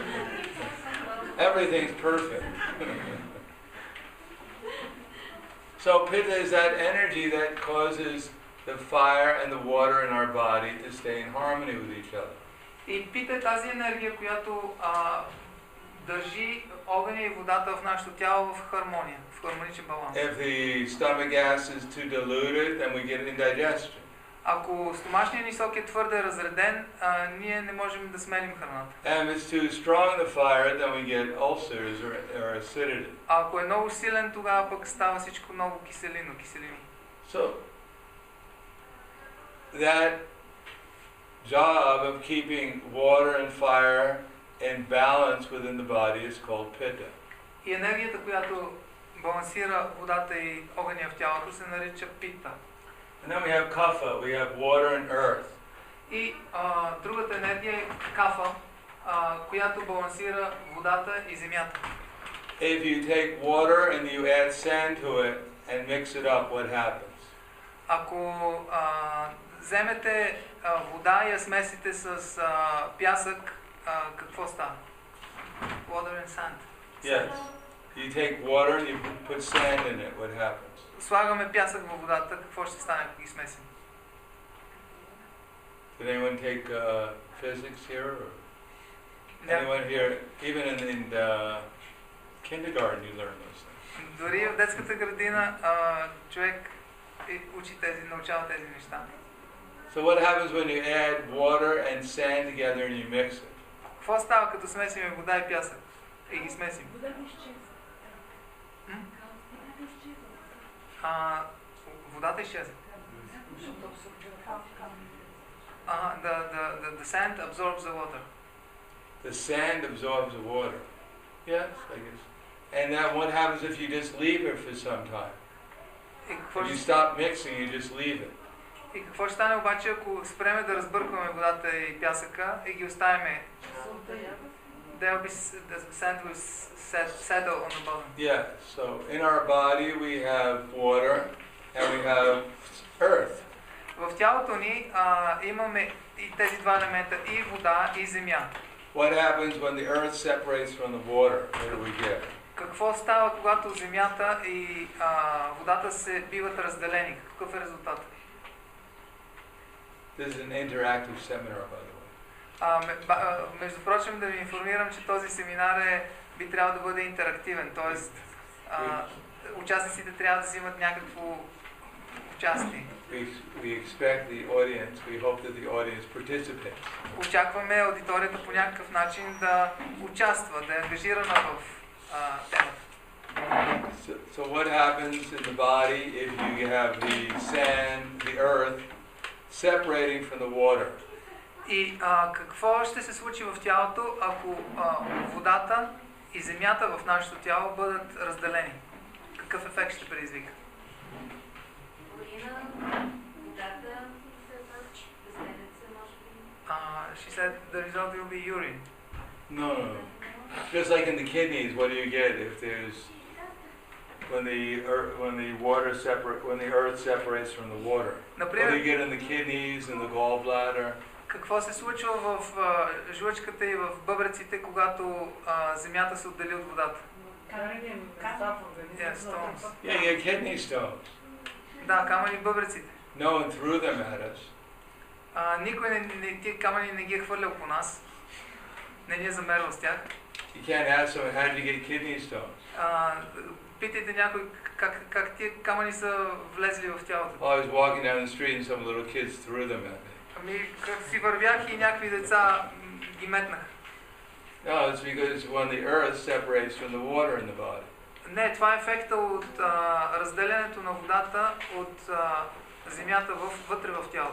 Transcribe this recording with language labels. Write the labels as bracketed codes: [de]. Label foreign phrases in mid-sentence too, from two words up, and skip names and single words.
[en] Everything's perfect. So pitta is that energy that causes the fire and the water in our body to stay in harmony with each other. [bg] И пита е тази енергия, която държи огъня и водата в нашето тяло в хармония, в хармоничен баланс. [en] If the stomach gas is too diluted, then we get indigestion. [bg] Ако стомашният ни сок е твърде разреден, ние не можем да смелим храната. [en] And if it's too strong the fire, then we get ulcers or acidity. [bg] А ако е много силен, тогава пък става всичко много киселини. [en] So that job of keeping water and fire in balance within the body is called pitta. [bg] И енергията, която балансира водата и огъня в тялото, се нарича пита. [en] And then we have kapha, we have water and earth. [bg] И другата енергия е кафа, която балансира водата и земята. [en] If you take water and you add sand to it and mix it up, what happens? [bg] Ако вземете вода и я смесите с пясък, какво става? [en] Water and sand. Yes. You take water and you put sand in it, what happens? [bg] Слагаме пясък във водата, какво ще стане, ако ги смесим? [en] Did anyone take physics here? Or? Anyone here, even in the kindergarten, you learn those things. [bg] Дори в детската градина човек научава тези неща. [en] So what happens when you add water and sand together and you mix it? [bg] Какво става като смесим вода и пясък и ги смесим? Водата изчезва. [en] The sand absorbs the water. The sand absorbs the water. Yes, I guess. And then what happens if you just leave it for some time? If you stop mixing, you just leave it. [bg] И какво ще стане обаче, ако спреме да разбъркваме водата и пясъка и ги оставяме? [en] The sand will settle on the bottom. Yeah, so in our body we have water and we have earth. [bg] В тялото ни имаме и тези два елемента, и вода, и земя. [en] What happens when the earth separates from the water? What do we get? [bg] Какво става, когато земята и водата се биват разделени? Какъв е резултат? [en] This is an interactive seminar, by the way. [bg] Между прочим, да ви информирам, че този семинар би трябвало да бъде интерактивен, т.е. участниците трябва да взимат някакво участие. [en] We expect the audience, we hope that the audience participates. [bg] Очакваме аудиторията по някакъв начин да участва, да е ангажирана в темата. [en] So what happens in the body if you have the sand, the earth separating from the water? [bg] И какво ще се случи в тялото, ако водата и земята в нашето тяло бъдат разделени? Какъв ефект ще предизвика? [en] She said the result will be urine. No. Just like in the kidneys, what do you get if there's when the earth separates from the water? What do you get in the kidneys and the gallbladder? [bg] Какво се случва в жлъчката и в бъбреците, когато земята се отдели от водата? [en] Yeah, you get kidney stones. [bg] Да, камъни в бъбреците. [en] No one threw them at us. [bg] Никой тия камъни не ги е хвърлял по нас. Не ни е замервал с тях. [en] You can't ask someone, how did you get kidney stones? [bg] Питайте някой как тия камъни са влезли в тялото. [en] I was walking down the street and some little kids threw them at me. [bg] Ами, как си вървях и някакви деца ги метнах. [en] No, it's because when the earth separates from the water in the body. [bg] Не, това е ефекта от разделянето на водата от земята вътре в тялото.